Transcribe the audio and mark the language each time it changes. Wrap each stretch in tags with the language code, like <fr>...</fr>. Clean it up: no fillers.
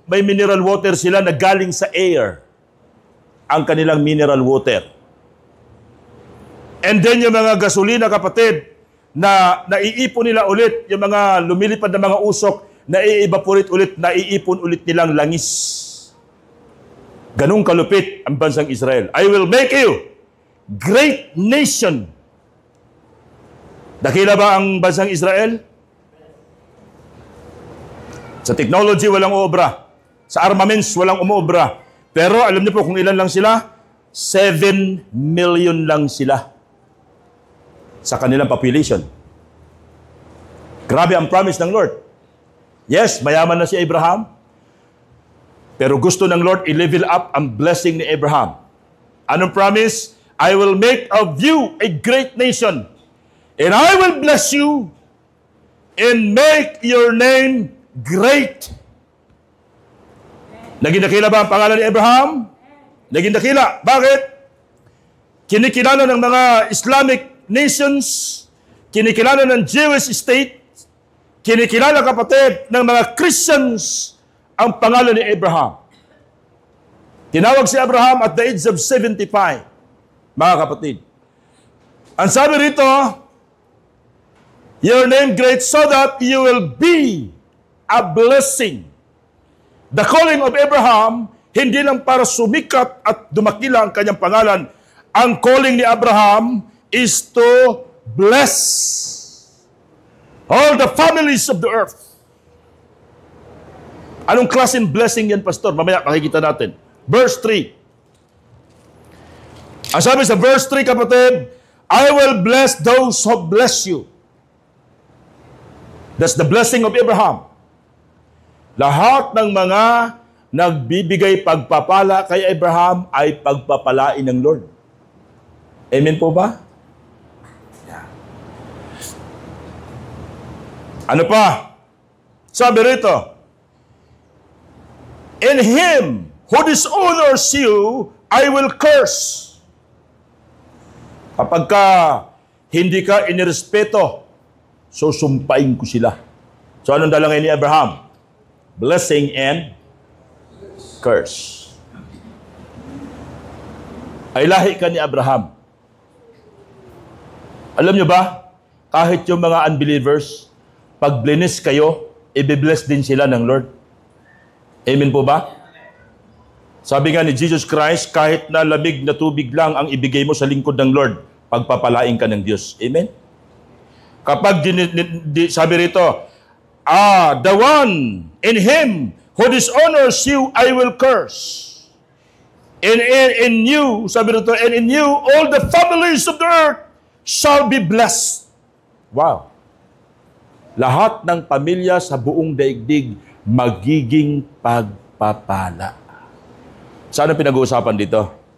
<tl>May mineral water sila na galing sa air. Ang kanilang mineral water. And then yung mga gasolina, kapatid, na naiipon nila ulit, yung mga lumilipad na mga usok, nai-evaporate ulit, naiipon ulit nilang langis. Ganong kalupit ang bansang Israel.</tl> <en>I will make you great nation.</en> <tl>Dakila ba ang bansang Israel? Sa technology, walang uobra. Sa armaments, walang umuobra. Pero alam niyo po kung ilan lang sila? 7 million lang sila sa kanilang population. Grabe ang promise ng Lord. Yes, mayaman na si Abraham. Pero gusto ng Lord i-level up ang blessing ni Abraham. Anong promise?</tl> <en>I will make of you a great nation. And I will bless you and make your name great.</en> <tl>Naging dakila ba ang pangalan ni Abraham? Naging dakila. Bakit? Kinikilala ng mga Islamic nations, kinikilala ng Jewish state, kinikilala, kapatid, ng mga Christians ang pangalan ni Abraham. Tinawag si Abraham</tl> <en>at the age of 75,</en> <tl>mga kapatid. Ang sabi rito,</tl> <en>your name great so that you will be a blessing. The calling of Abraham,</en> <tl>hindi lang para sumikat at dumakila ang kanyang pangalan.</tl> <en>Ang calling ni Abraham is to bless all the families of the earth.</en> <tl>Anong klaseng blessing yan, Pastor? Mamaya makikita natin. Verse 3. Ang sabi sa verse 3, kapatid,</tl> <en>I will bless those who bless you. That's the blessing of Abraham.</en> <tl>Lahat ng mga nagbibigay pagpapala kay Abraham ay pagpapalain ng Lord. Amen po ba? Yeah. Ano pa? Sabi rito,</tl> <en>in him who dishonors you, I will curse.</en> <tl>Kapag ka hindi ka inirespeto, susumpain ko sila. So anong dalangin ni Abraham?</tl> <en>Blessing and curse.</en> <tl>Ay lahi ka ni Abraham. Alam nyo ba, kahit yung mga unbelievers, pag blinis kayo, i-bless din sila ng Lord. Amen po ba? Sabi nga ni Jesus Christ, kahit na lamig na tubig lang ang ibigay mo sa lingkod ng Lord, pagpapalain ka ng Diyos. Amen? Kapag sabi rito,</tl> <en>the one in him who dishonors you, I will curse. And in you,</en> <tl>sabi rito,</tl> <en>and in you, all the families of the earth shall be blessed. Wow.</en> <tl>Lahat ng pamilya sa buong daigdig magiging pagpapala. Saan ang pinag-uusapan dito?</tl>